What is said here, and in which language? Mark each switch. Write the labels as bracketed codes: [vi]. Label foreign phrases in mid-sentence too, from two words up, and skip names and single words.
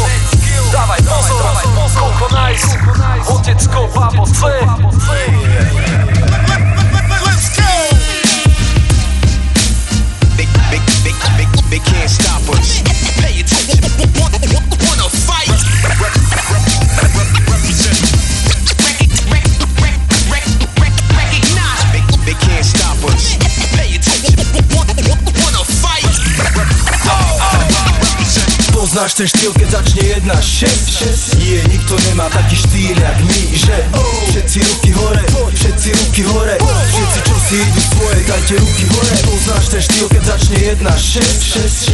[sk] Dávaj pozor, koľko nice. Otecko, babo C. [en] Let's go! They can't stop us. Pay attention. Wanna fight? Represent. Recognize. They can't stop us. Pay attention. Wanna fight? [sk] Poznáš ten štýl, keď začne 1-6. Nie, nikto nemá taký štýl jak my, že všetci ruky hore, všetci ruky hore. Všetci, čo si idú svoje, dajte ruky hore. Poznáš ten štýl, keď začne 1-6.